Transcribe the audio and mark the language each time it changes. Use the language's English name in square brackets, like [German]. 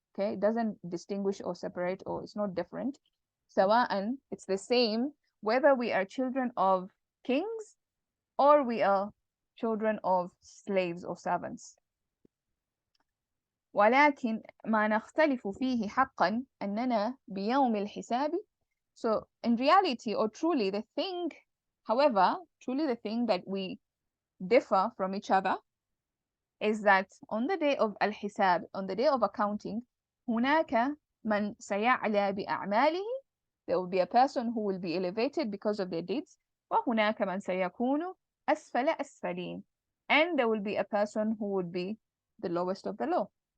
[English] Okay, it doesn't distinguish or separate, or it's not different. سواء, it's the same whether we are children of kings or we are children of slaves or servants. [Arabic] ولكن ما نختلف فيه حقا أننا بيوم الحساب. [English] So in reality, or truly the thing, however, truly the thing that we differ from each other is that on the day of al-hisab, on the day of accounting, [Arabic] هناك من سيعلى بأعماله, [English] there will be a person who will be elevated because of their deeds, [Arabic] وهناك من سيكون أسفل أسفلين, [English] and there will be a person who would be the lowest of the low.